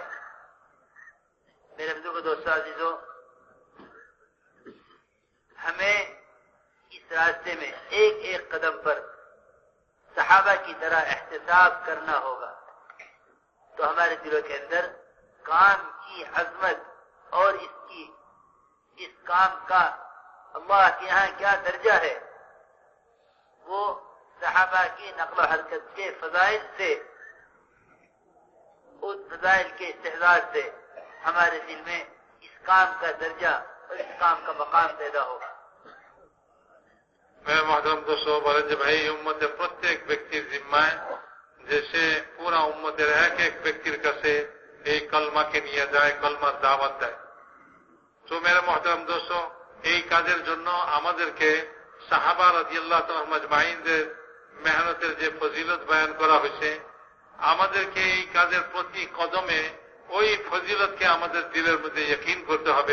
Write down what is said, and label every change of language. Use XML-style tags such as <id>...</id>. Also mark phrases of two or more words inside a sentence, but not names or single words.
<ur>میرے بزرگ دوستو عزیزو، ہمیں اس راستے میں ایک ایک قدم پر صحابہ کی طرح احتساب کرنا ہوگا، تو ہمارے دلوں کے اندر کام کی عظمت اور اس کام کا اللہ کے یہاں کیا درجہ ہے، وہ صحابہ کی نقل و حرکت کے فضائل سے، اس فضائل کے استحضار سے ہمارے دل میں اس کام کا درجہ اور اس کام کا مقام پیدا ہوگا۔ میرے محترم دوستو</ur> <bn>বলেন যে ভাই উম্মতের প্রত্যেক ব্যক্তির জিম্মায় যে সে পুরা উম্মতের এক এক ব্যক্তির কাছে এই কলমাকে নিয়ে যায়, কলমার দাওয়াত দেয়। তো</bn> <ur>میرے محترم دوستو,</ur> <bn>এই কাজের জন্য আমাদেরকে সাহাবা</bn> <ar>رضي الله تعالى</ar> <bn>মাজমাইনদের মেহনতের যে ফজিলত বয়ান করা হয়েছে, আমাদেরকে এই কাজের প্রতি কদমে ওই ফজিলতকে আমাদের দিলের মধ্যে ইয়কিন করতে হবে।</bn>